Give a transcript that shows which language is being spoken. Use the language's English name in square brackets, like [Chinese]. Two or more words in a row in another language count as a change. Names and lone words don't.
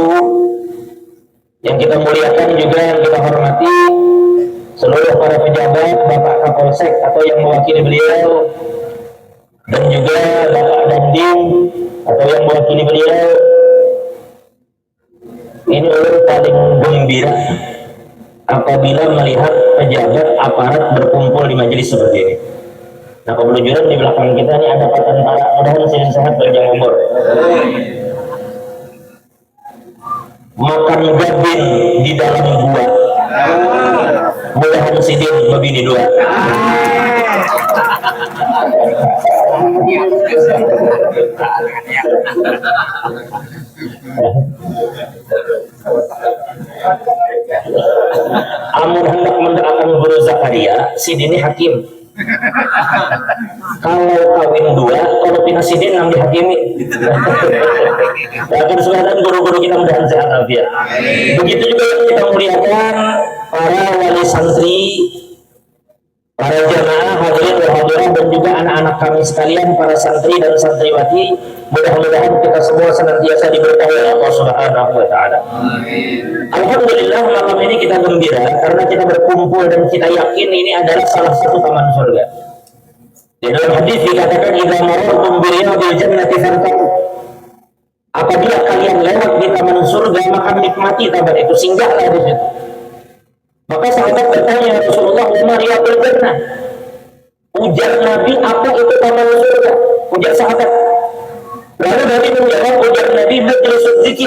[Indonesian] Yang kita muliakan juga, yang kita hormati seluruh para pejabat, Bapak Kapolsek atau yang mewakili beliau, dan juga Bapak Dandim atau yang mewakili beliau. Ini orang paling gembira apabila melihat pejabat aparat berkumpul di majelis seperti ini. Nah, kebetulan di belakang kita ini ada Pak Tentara, mudah-mudahan sehat, panjang umur. [Banjar] makan gabin di dalam gua. Mudahan sidin begini dua. Amun hendak mendapatkan guru Zakaria, sidini hakim. Kalau kawin dua, kalau pindah sidin nang dihakimi. [Indonesian] Akan sekarang guru-guru kita mudahan sehat afiat. Begitu juga yang kita muliakan para wali santri, para jamaah [Arabic] الحاضرين والحاضرات, [Indonesian] dan juga anak-anak kami sekalian, para santri dan santriwati. Mudah-mudahan kita semua senantiasa diberkahi oleh Allah [Arabic] سبحانه وتعالى. [Indonesian] Alhamdulillah malam ini kita gembira karena kita berkumpul dan kita yakin ini adalah salah satu taman surga. Di dalam hadis dikatakan [Arabic] إذا مررتم برياض الجنة فارتقوا. [Indonesian] Apabila kalian lewat di taman surga maka nikmati taman itu, singgahlah di situ. Maka sahabat bertanya, Rasulullah, [Arabic] وما رياض الجنة? [Indonesian] Ujar Nabi, apa itu taman surga? Ujar sahabat. Lalu Nabi menjawab, ujar Nabi, [Arabic] مجلس ذكر.